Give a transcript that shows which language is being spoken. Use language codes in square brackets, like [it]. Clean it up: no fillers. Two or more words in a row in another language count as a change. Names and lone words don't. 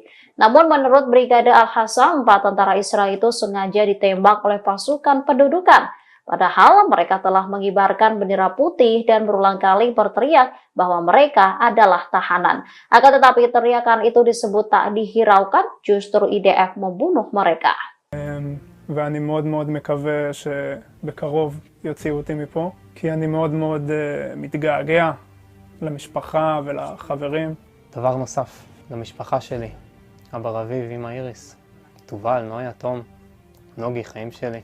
[id] Namun menurut Brigade Al-Qassam, 4 tentara Israel itu sengaja ditembak oleh pasukan pendudukan. Padahal mereka telah mengibarkan bendera putih dan berulang kali berteriak bahwa mereka adalah tahanan. Akan tetapi teriakan itu disebut tak dihiraukan, justru IDF membunuh mereka. [he] ואני מאוד מאוד מקווה שבקרוב יוציאו אותי מפה, כי אני מאוד מאוד מתגעגע למשפחה ולחברים. דבר נוסף, למשפחה שלי, אבא רביב, אמא איריס, תובל, נויה, תום, נוגי, חיים שלי.